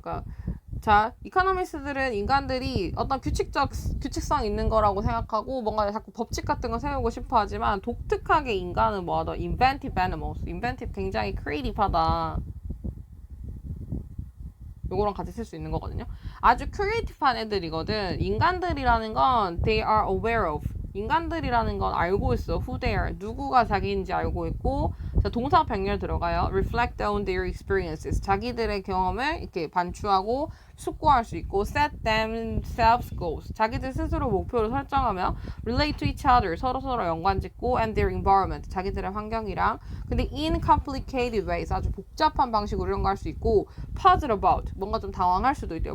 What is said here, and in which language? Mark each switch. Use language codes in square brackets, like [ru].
[ko] 그러니까 자, 이코노미스트들은 인간들이 어떤 규칙성 있는 거라고 생각하고 뭔가 자꾸 법칙 같은 거 세우고 싶어 하지만, 독특하게 인간은 뭐하다? [en] inventive animals. inventive [ko] 굉장히 creative하다. 요거랑 같이 쓸 수 있는 거거든요. 아주 creative한 애들이거든. 인간들이라는 건 [en] they are aware of. [ko] 인간들이라는 건 알고 있어. [en] who they are. [ko] 누구가 자기인지 알고 있고, 자, 동사 병렬 들어가요. [en] reflect on their experiences. [ko] 자기들의 경험을 이렇게 반추하고 숙고할 수 있고, [en] set themselves goals. [ko] 자기들 스스로 목표를 설정하며 [en] relate to each other. [ko] 서로서로 연관짓고 [en] and their environment. [ko] 자기들의 환경이랑. 근데 [en] in complicated ways. [ko] 아주 복잡한 방식으로 이런 거 할 수 있고, [en] puzzle about. [ko] 뭔가 좀 당황할 수도 있대요.